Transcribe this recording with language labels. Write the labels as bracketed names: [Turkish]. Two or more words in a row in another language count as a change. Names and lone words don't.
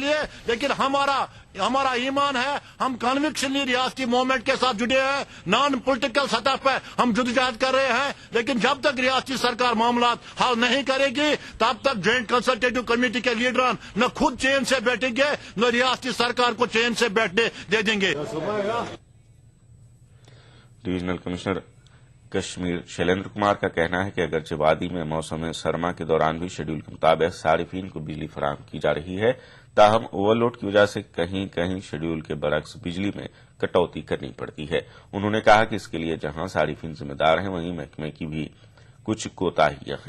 [Urdu] لیے، لیکن ہمارا ایمان ہے، ہم کنوکشنلی ریاستی موومنٹ کے ساتھ جڑے ہیں، [English] non political [Urdu] سطح پہ ہم جدوجہد کر رہے ہیں، لیکن جب تک ریاستی سرکار معاملات حل نہیں کرے گی تب تک جوائنٹ کنسلٹیٹو کمیٹی کے لیڈران نہ خود چین سے بیٹھیں گے نہ ریاستی سرکار کو چین سے بیٹھنے دے دیں گے۔ [English] divisional commissioner [Urdu] کشمیر شیلیندر کمار کا کہنا ہے کہ اگرچہ وادی میں موسم سرما کے دوران بھی شیڈول کے مطابق صارفین کو بجلی فراہم کی جا رہی ہے، تاہم اوور لوڈ کی وجہ سے کہیں کہیں شیڈول کے برعکس بجلی میں کٹوتی کرنی پڑتی ہے۔ انہوں نے کہا کہ اس کے لیے جہاں صارفین ذمہ دار ہیں وہیں محکمے کی بھی کچھ کوتاہیاں ہیں۔